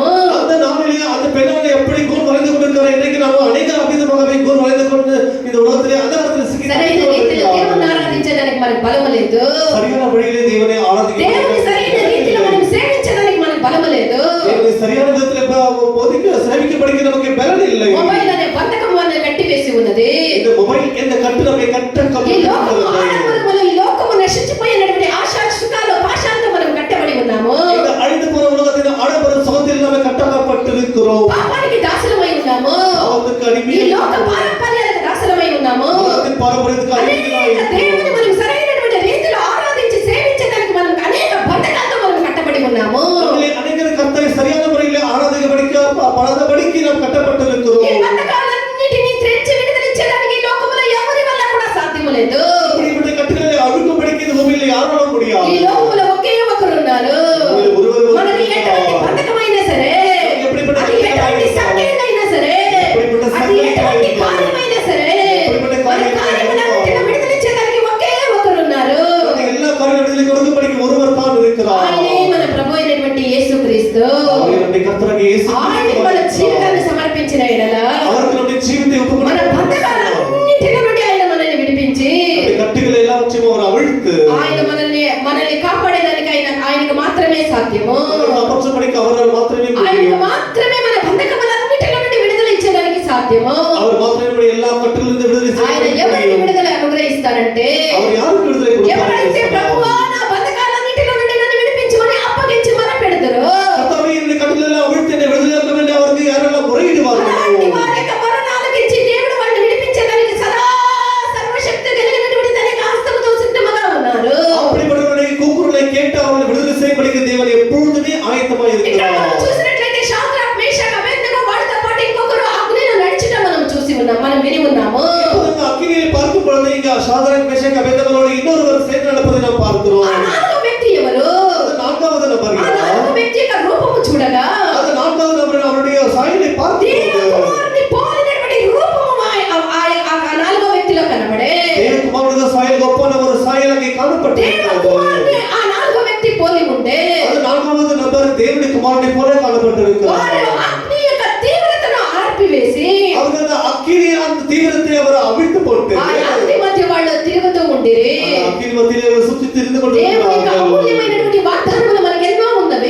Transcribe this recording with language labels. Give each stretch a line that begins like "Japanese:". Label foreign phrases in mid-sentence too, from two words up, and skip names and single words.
Tamil: அந்த நாளிலே அந்த பெண்ணாலே எப்படி கூன் வளைந்து கொண்டிருக்கிறார். இன்றைக்கு நாம் அநேக அவிதமாகவே கூன் வளைந்து கொண்டு இந்த உலகத்திலே அந்த இடத்துல
Telugu: సరైన రీతిలో దేవుని ఆరాధించడానికి మనకు బలము లేదు.
Tamil: சரியான வழியிலே தேவனை ஆராதிக்க
Telugu: దేవుని సరైన రీతిలో మనం సేవించడానికి మనకు బలము లేదు.
Tamil: தேவனை சரியான விதத்திலே போதிக்க சேவிக்கப்படிக்க நமக்கு பலன் இல்லை.
Telugu: మొబైల్ అనే బంధకం మనల్ని కట్టివేసి ఉన్నది.
Tamil: இந்த మొబైల్ என்ற கட்டு நம்மை
Telugu: ఈ లోకము
Tamil: கட்ட
Telugu: ఆడంబరములు, ఈ లోకము నశించిపోయినటువంటి ఆశా సుఖాలు పాశాలతో మనం కట్టబడి ఉన్నాము.
Tamil: இந்த அழிந்து போற உலகத்தின் ஆடம்பர சுகத்தில் நாம் கட்டப்பட்டிருக்கிறோம்.
Telugu: పాపానికి దాసులమై ఉన్నాము.
Tamil: பாவத்துக்கு
Telugu: ఈ
Tamil: அடிமையாக
Telugu: లోక పారంపర్యాలకు దాసులమై ఉన్నాము.
Tamil: உலகத்தின் பாரம்பரியத்துக்கு அடிமைகளாய்
Telugu: అనేక దేవుని మనం సరైనటువంటి రీతిలో ఆరాధించి సేవించడానికి మనం అనేక బంధకాలతో మనం కట్టబడి ఉన్నాము.
Tamil: நம்மளை அநேகர் கர்த்தரை சரியான முறையில் ஆராதிக்கப்படிக்க படாதபடிக்கு நாம்
Telugu: ఈ
Tamil: கட்டப்பட்டிருக்கிறோம்.
Telugu: బంధకాలన్నిటినీ తెంచి విడుదలించడానికి ఈ లోకములో ఎవరి వల్ల కూడా సాధ్యము లేదు.
Tamil: இப்படிப்பட்ட கட்டுகளை அழுக்கும்படிக்கு இந்த பூமியில யாராலும்
Telugu: ఈ
Tamil: முடியாது.
Telugu: లోకములో ఒకే ఒకరు ఉన్నారు. మనకి ఎటువంటి బంధకమైనా సరే, అది ఎటువంటి సంఖ్యలైనా సరే, అది ఎటువంటి కార్యమైనా సరే, మన కార్యములన్నిటిని విడుదలించడానికి ఒకే ఒకరు ఉన్నారు.
Tamil: எல்லா காரியங்களையும் கொடுக்கும்படிக்கு ஒருவர் தான் இருக்கிறார்.
Telugu: ఆయనే మన ప్రభు అయినటువంటి యేసుక్రీస్తు.
Tamil: அவர் நம்முடைய கர்த்தராகிய இயேசு
Telugu: ఆయనకి మన జీవితాన్ని సమర్పించిన ఎడల
Tamil: அவருக்கு நம்முடைய ஜீவித்தை ஒப்புக்
Telugu: మన బంధకాలన్నిటి నుండి ఆయన మనల్ని విడిపించి
Tamil: நம்முடைய கட்டுகளை எல்லாவற்றையும் அவர் அவிழ்த்து
Telugu: ఆయన మనల్ని ఆయనకు మాత్రమే మన బంధకములన్నిటిలో నుండి విడుదల ఇచ్చేదానికి సాధ్యము.
Tamil: அவர் மாத்திரமே நம்முடைய எல்லா கட்டுகளிலிருந்து விடுதலை
Telugu: ఆయన
Tamil: செய்ய
Telugu: ఎవరికి
Tamil: முடியும்.
Telugu: విడుదల అనుగ్రహిస్తారంటే
Tamil: அவர் யாருக்கு விடுதலை
Telugu: ఎవరైతే
Tamil: கொடுப்பார்?
Telugu: ప్రభువా నా బంధకాలన్నిటిలో నుండి నన్ను విడిపించమని అప్పగించి మొరపెడతారో
Tamil: கர்த்தாவே என்னுடைய கட்டுகளெல்லாம் அவிழ்த்து என்னை விடுதலையாக்க வேண்டும் அவருக்கு யாரெல்லாம் முறையிடுவார்களோ
Telugu: అలాంటి వారి యొక్క మరణాలకిచ్చి దేవుడు వారిని విడిపించేదానికి సదా సర్వశక్తి కలిగినటువంటి తన యొక్క హస్తముతో సిద్ధముగా ఉన్నారు.
Tamil: அப்படிப்பட்டவருடைய கூக்குரலை கேட்டு அவர்களை விடுதலை செய்யப்படுகிற தேவன் எப்பொழுதுமே ஆயத்தமாக
Telugu: ఇక్కడ
Tamil: இருக்கிறார்.
Telugu: మనం చూసినట్లయితే షాద్రక్, మేషక్, అబేద్నెగో వారితో పాటు ఇంకొకరు అగ్నిలో నడిచడం మనం చూసి ఉన్నాం, మనం విని ఉన్నాము.
Tamil: இப்போது அக்கினியை பார்க்கும் பொழுது இங்க சாத்ராக், மேஷக், அபேத்நேகோவோடு இன்னொருவர் சேர்ந்து நடப்பதை நாம் பார்க்கிறோம்.
Telugu: ఆ నాలుగో వ్యక్తి ఎవరు?
Tamil: அது நான்காவது நபர்.
Telugu: ఆ నాలుగో వ్యక్తి యొక్క రూపము చూడగా
Tamil: அது நான்காவது நபர் அவருடைய சாயலை பார்க்கும் பொழுது
Telugu: దేవుని పోలినటువంటి రూపము ఆ నాలుగో వ్యక్తిలో కనబడే.
Tamil: தேவகுமாரனுடைய சாயல் ஒப்பான ஒரு சாயல் அங்கே காணப்பட்டிருக்கிறது.
Telugu: దేవుని ఆ నాలుగో వ్యక్తి పోలి ఉండే
Tamil: அது நான்காவது நபர் தேவனுடைய குமாரனை போல காணப்பட்டிருக்கிறார்.
Telugu: వారు అగ్ని యొక్క తీవ్రతను ఆర్పివేసి
Tamil: அவர் அந்த அக்கினி அந்த தீவிரத்தை அவர் அவிழ்த்து போட்டு
Telugu: ఆ అగ్ని మధ్య వాళ్ళు తిరుగుతూ ఉండిరి.
Tamil: அந்த அக்கினி மத்தியிலே அவர் சுற்றி திரிந்து
Telugu: దేవుని యొక్క
Tamil: கொண்டிருக்கிறார்கள்.
Telugu: అమూల్యమైనటువంటి వాగ్దానములు మనకు ఎన్నో ఉన్నవి.